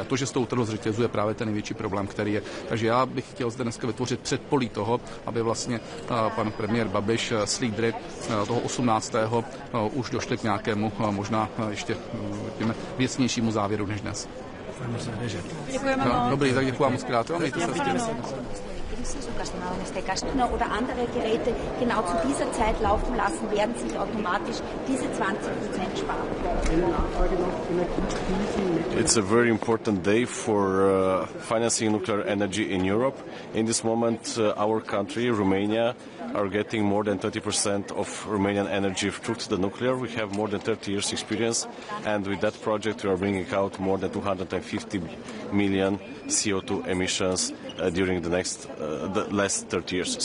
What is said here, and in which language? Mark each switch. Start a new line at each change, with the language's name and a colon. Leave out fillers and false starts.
Czech: A to, že se to utrhlo z řetězu, je právě ten největší problém, který je. Takže já bych chtěl zde dneska vytvořit předpolí toho, aby vlastně pan premiér Babiš s lídry toho 18. Už došli k nějakému možná ještě věcnějšímu závěru než dnes. Děkujeme moc. Dobrý, tak děkuji moc krát. Mějte se
German: oder andere Geräte genau zu dieser Zeit laufen lassen, werden sich automatisch diese 20% sparen.
English: It's a very important day for financing nuclear energy in Europe. In this moment, our country, Romania, are getting more than 30% of Romanian energy through the nuclear. We have more than 30 years experience, and with that project we are bringing out more than 250 million CO2 emissions during the last 30 years.